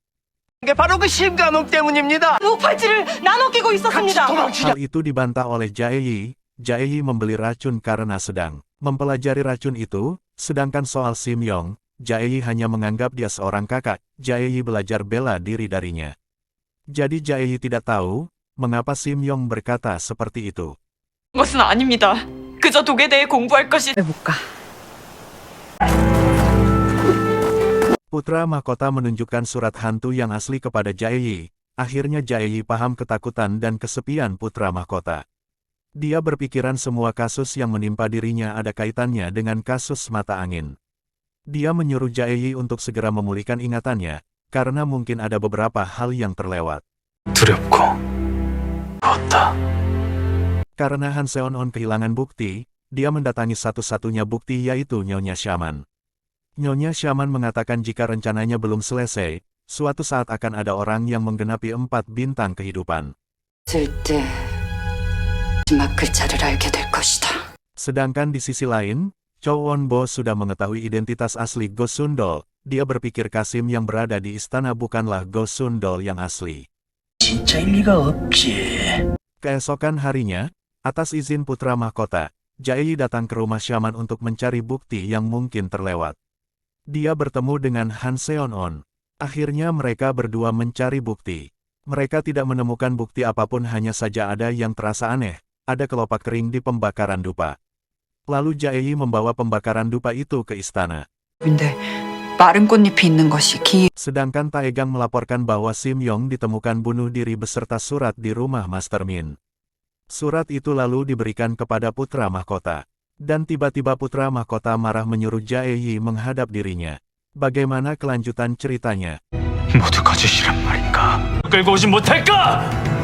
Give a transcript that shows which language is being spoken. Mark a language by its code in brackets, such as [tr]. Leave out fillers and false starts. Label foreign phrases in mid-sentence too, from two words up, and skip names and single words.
[id] Hal itu dibantah oleh Jaeyi. Jaeyi membeli racun karena sedang mempelajari racun itu, sedangkan soal Simyong, Jaeyi hanya menganggap dia seorang kakak. Jaeyi belajar bela diri darinya. Jadi Jaeyi tidak tahu, mengapa Simyong berkata seperti itu. [ko] 그것은 아닙니다. 그저 독에 대해 공부할 것이. [id] Putra mahkota menunjukkan surat hantu yang asli kepada Jaeyi. Akhirnya Jaeyi paham ketakutan dan kesepian putra mahkota. Dia berpikiran semua kasus yang menimpa dirinya ada kaitannya dengan kasus mata angin. Dia menyuruh Jaeyi untuk segera memulihkan ingatannya, karena mungkin ada beberapa hal yang terlewat. [ko] 두렵고 무섭다. [id] Karena Han Seon-on kehilangan bukti, dia mendatangi satu-satunya bukti yaitu Nyonya Shaman. Nyonya Shaman mengatakan jika rencananya belum selesai, suatu saat akan ada orang yang menggenapi 4 bintang kehidupan. [ko] 쓸때 마지막 글자를 알게 될 것이다. [id] Sedangkan di sisi lain, Chow Won-bo sudah mengetahui identitas asli Go Sundol. Dia berpikir Kasim yang berada di istana bukanlah Go Sundol yang asli. [ko] 진짜 일리가 없지. [id] Keesokan harinya, atas izin putra mahkota, Jaeyi datang ke rumah Shaman untuk mencari bukti yang mungkin terlewat. Dia bertemu dengan Han Seon-on. Akhirnya mereka berdua mencari bukti. Mereka tidak menemukan bukti apapun, hanya saja ada yang terasa aneh. Ada kelopak kering di pembakaran dupa. Lalu Jaeyi membawa pembakaran dupa itu ke istana. [ko] 근데 마른 꽃잎이 있는 것이 기... [id] Sedangkan Taegang melaporkan bahwa Sim Yong ditemukan bunuh diri beserta surat di rumah Master Min. Surat itu lalu diberikan kepada putra mahkota. Dan tiba-tiba putra mahkota marah menyuruh Jaeyi menghadap dirinya. Bagaimana kelanjutan ceritanya? [ko] 모두 거짓이란 말인가? 끌고 오진 못할까?